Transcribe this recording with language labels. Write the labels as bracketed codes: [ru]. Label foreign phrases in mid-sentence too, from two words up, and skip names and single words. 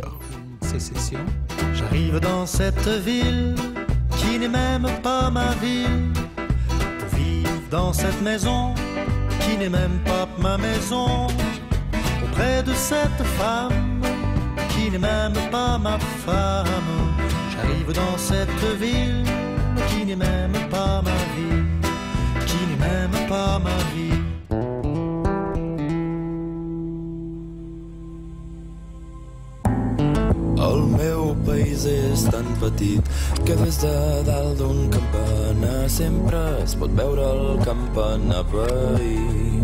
[fr] J'arrive dans cette ville qui n'est même pas ma ville pour vivre dans cette maison qui n'est même pas ma maison auprès de cette femme qui n'est même pas ma femme. J'arrive dans cette ville qui n'est même pas ma vie, qui n'est même pas ma vie. [ca] El meu país és tan petit que des de dalt d'un campanar sempre es pot veure el campanar veí.